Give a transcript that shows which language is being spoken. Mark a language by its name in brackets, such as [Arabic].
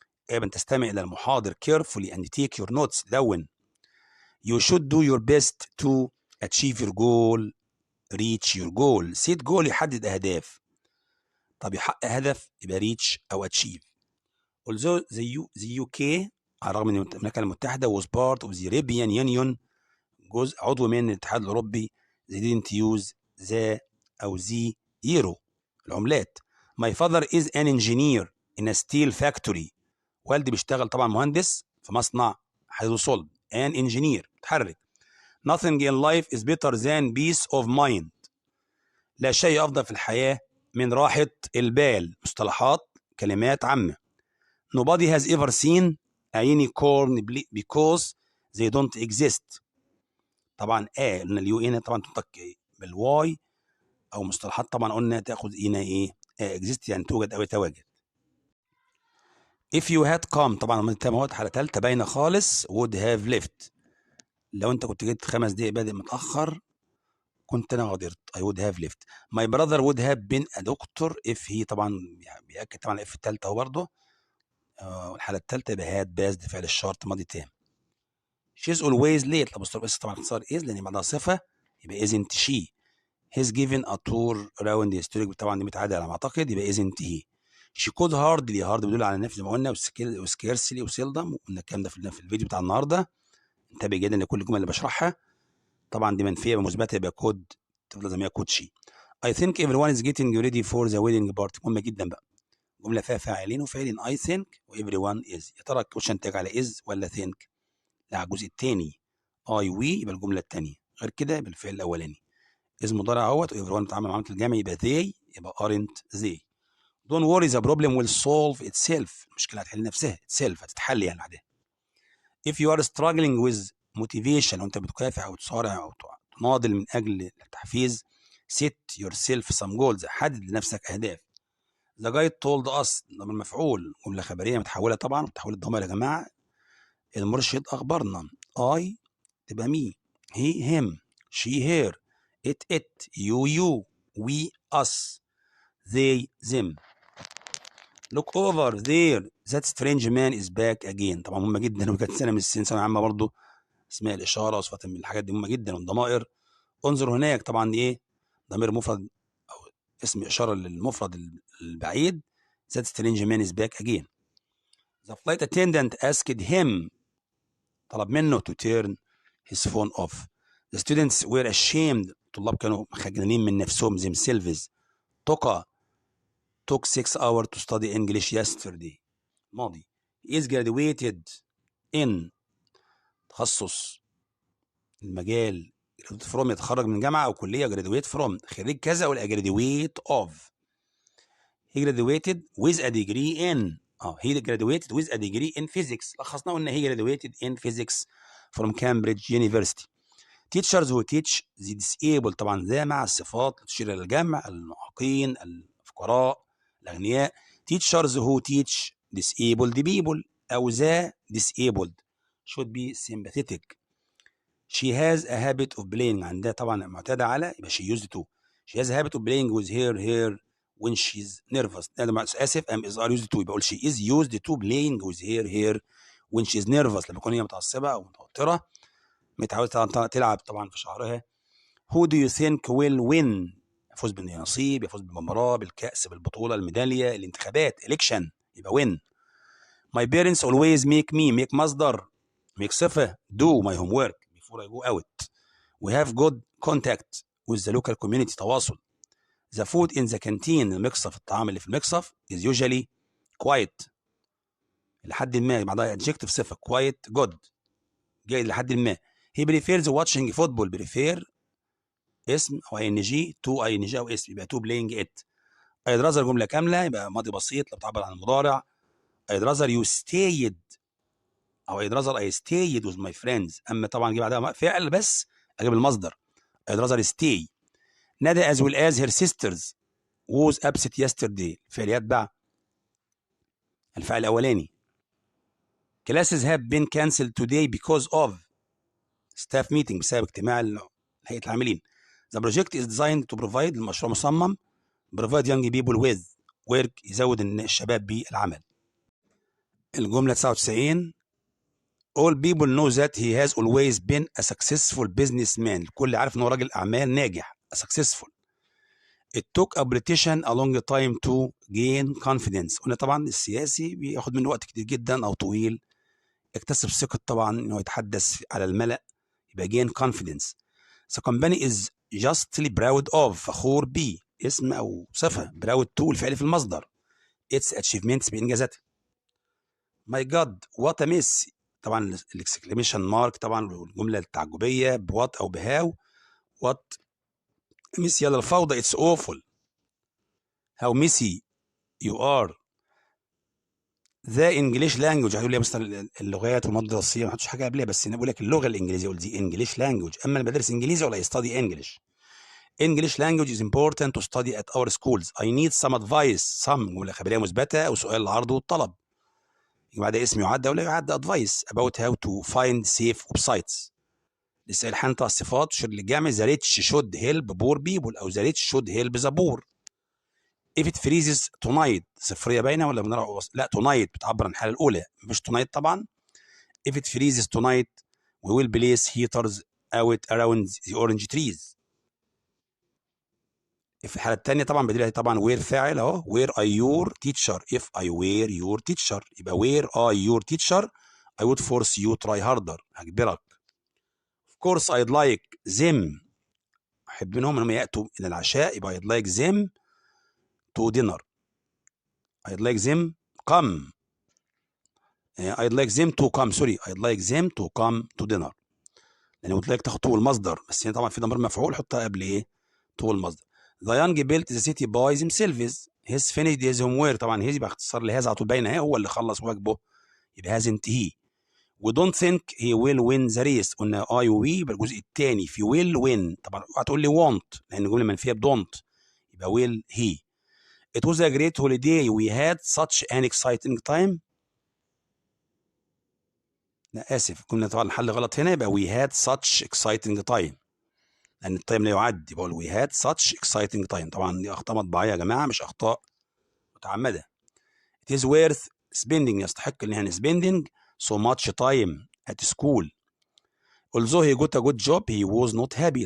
[Arabic] يجب أن تستمع إلى المحاضر [English] carefully and take your notes. [Arabic] دون. [English] You should do your best to achieve your goal. reach your goal. set goal [Arabic] يحدد أهداف. طب يحقق هدف يبقى reach أو achieve. [English] although the UK [Arabic] على الرغم من المملكة المتحدة [English] was part of the European Union [Arabic] جزء عضو من الاتحاد الأوروبي [English] they didn't use the أو the euro العملات. my father is an engineer in a steel factory. [Arabic] والدي بيشتغل طبعا مهندس في مصنع حديد وصلب. [English] an engineer [Arabic] متحرك. [English] nothing in life is better than peace of mind. [Arabic] لا شيء أفضل في الحياة من راحة البال. مصطلحات كلمات عامة. [English] nobody has ever seen a unicorn because they don't exist. [Arabic] طبعا قلنا اليو هنا طبعا تنطق بالواي او مصطلحات طبعا قلنا تاخد هنا ايه exist يعني توجد او يتواجد. [English] if you had come [Arabic] طبعا المتممات حاله ثالثه باينه خالص. [English] would have left. [Arabic] لو انت كنت جيت 5 دقايق بادئ متاخر كنت انا غادرت. [English] I would have left. my brother would have been a doctor if he [Arabic] طبعا بيأكد طبعا الاف الثالثه اهو برضه. الحاله الثالثه يبقى had passed فعل الشرط ماضي تام. [English] she's always late. [Arabic] بس طبعا اختصار is لان بعدها صفه يبقى isn't she. [English] he's given a tour around the historic. [Arabic] طبعا دي متعادله على ما اعتقد يبقى isn't he. [English] she could hardly. [Arabic] hard بيدل على النفي زي ما قلنا وسكيرسلي وسيلدم. قلنا الكلام ده في الفيديو بتاع النهارده. انتبه جدا لكل الجمل اللي بشرحها. طبعا دي منفيه بمثبته يبقى كود تفضل زي ما هي كود شي. [English] I think everyone is getting ready for the wedding party. [Arabic] مهمه جدا بقى. جمله فيها فاعلين وفاعلين. [English] I think و everyone is. [Arabic] يا ترى الكويشن تاج على is ولا think؟ لا على الجزء الثاني. I we يبقى الجمله الثانيه. غير كده يبقى الفعل الاولاني. اسم مضارع اهوت وإيفريوان بتعامل معاملة الجمع يبقى they يبقى aren't they. [English] don't worry the problem will solve itself. [Arabic] المشكلة هتحل نفسها. itself هتتحل يعني بعدها. [English] if you are struggling with motivation [Arabic] وانت بتكافح او تصارع او تناضل من اجل التحفيز [English] set yourself some goals. [Arabic] حدد لنفسك اهداف. [English] the guide told us [Arabic] ضمير مفعول جملة خبرية متحولة طبعا وتحويل الضمائر يا جماعة. المرشد اخبرنا. I تبقى me. he him. she her. [English] it you we us they them. look over there That strange man is back again. [Arabic] طبعا مهمة جدا، وكانت سنة من السنين ثانوية عامة برضه. اسماء الإشارة وصفات من الحاجات دي مهمة جدا، والضمائر. انظر هناك طبعا إيه؟ ضمير مفرد أو اسم إشارة للمفرد البعيد. [English] That strange man is back again. The flight attendant asked him، [Arabic] طلب منه [English] to turn his phone off. The students were ashamed. [Arabic] الطلاب كانوا خجلانين من نفسهم [English] themselves. took 6 hours to study English yesterday. [Arabic] ماضي. [English] He is graduated in [Arabic] تخصص المجال. [English] graduate from [Arabic] يتخرج من جامعة أو كلية. [English] graduate from [Arabic] خريج كذا ولا [English] graduate of. he graduated with a degree in he graduated with a degree in physics. [Arabic] لخصنا قلنا [English] he graduated in physics from Cambridge University. teachers who teach the disabled [Arabic] طبعا ذا مع الصفات تشير إلى الجمع. المعاقين، الفقراء، الأغنياء. [English] teachers who teach disabled people أو the disabled should be sympathetic. she has a habit of playing. [Arabic] عندها طبعا معتادة على، يبقى she used to. [English] she has a habit of playing with her hair when she's nervous. [Arabic] أنا آسف [English] is are used to، [Arabic] يبقى أقول [English] she is used to playing with her hair when she's nervous. [Arabic] لما تكون هي متعصبة أو متوترة متعودة تلعب طبعا في شعرها. [English] who do you think will win؟ [Arabic] يفوز بالنصيب، يفوز بالمباراة، بالكأس، بالبطولة، الميدالية، الانتخابات election، يبقى win. [English] my parents always make مصدر، make صفة do my homework before I go out. we have good contact with the local community تواصل. the food in the canteen المقصف، [Arabic] الطعام اللي في المقصف [English] is usually quiet لحد ما، بعدها adjective صفة quiet good جيد لحد ما. he prefers watching football. prefer [Arabic] اسم او [English] ing to ing او اسم، يبقى to playing it. I'd rather [Arabic] جملة كاملة يبقى ماضي بسيط لو بتعبر عن المضارع. [English] I'd rather you stayed او I'd rather I stayed with my friends. [Arabic] اما طبعا اجيب بعدها فعل بس اجيب المصدر. [English] I'd rather stay. ندى as well as her sisters was absent yesterday. [Arabic] الفعل يتبع الفعل الاولاني. [English] classes have been cancelled today because of staff meeting [Arabic] بسبب اجتماع هيئة العاملين. [English] The project is designed to provide المشروع مصمم provide young people with work [Arabic] يزود الشباب بالعمل. الجملة [English] 99 all people know that he has always been a successful businessman. [Arabic] الكل عارف انه راجل اعمال ناجح [English] a successful. it took a politician a long time to gain confidence. [Arabic] قلنا طبعا السياسي بياخد منه وقت كتير جدا او طويل يكتسب ثقة طبعا انه يتحدث على الملأ، يبقى [English] gain confidence. the company is justly proud of [Arabic] فخور ب اسم او صفة proud to الفعل في المصدر [English] its achievements بانجازاتها. my god what a mess [Arabic] طبعا الاكسكليميشن مارك طبعا والجملة التعجبية بوات او بهاو. [English] what messy [Arabic] يلا الفوضى [English] it's awful. how messy you are. the English language [Arabic] هتقول لي يا مستر اللغات والمواد الدراسيه ما حطش حاجه قبلها، بس انا بقول لك اللغه الانجليزيه قلت دي English language. اما انا بدرس انجليزي ولا [English] study English. English language is important to study at our schools. I need some advice. [Arabic] some جمله خبريه مثبته او سؤال العرض والطلب. يبقى ده اسم يعد او لا يعد [English] advice about how to find safe websites. [Arabic] لسه الحان طبعا الصفات تشير للجمع. [English] the rich should help poor people او the rich should help the poor. if it freezes tonight [Arabic] صفريه باينه ولا بنرى؟ لا tonight بتعبر عن الحاله الاولى مش tonight طبعا. [English] if it freezes tonight we will place heaters out around the orange trees. [Arabic] في الحاله الثانيه طبعا بديلها طبعا where فاعل اهو [English] where are your teacher. if I were your teacher [Arabic] يبقى [English] where are your teacher I would force you try harder هجبرك. of course I'd like them [Arabic] احب منهم انهم ياتوا الى العشاء [English] يبقى I'd like them to dinner. I'd like them come. I'd like them to come sorry I'd like them to come to dinner. [Arabic] لأن قلت لك تاخد تو المصدر، بس هنا طبعا في ضمير مفعول حطها قبل إيه؟ تو المصدر. [English] The young built the city by themselves. His finished his homework. [Arabic] طبعا هي يبقى اختصار لهذا على طول باينة اهي، هو اللي خلص واجبه يبقى hasn't he. [English] We don't think he will win the race. [Arabic] قلنا I و we يبقى الجزء الثاني في will win. طبعا هتقول لي won't لأن الجملة منفية don't يبقى will he. [English] It was a great holiday. We had such an exciting time. [Arabic] لا آسف كنا طبعا الحل غلط هنا يبقى [English] we had such exciting time [Arabic] لأن التايم لا يعد يبقى we had such exciting time. طبعا دي أخطاء مطبعية يا جماعة مش أخطاء متعمدة. [English] It is worth spending [Arabic] يستحق ان احنا [English] spending so much time at school. although he got a good job he was not happy.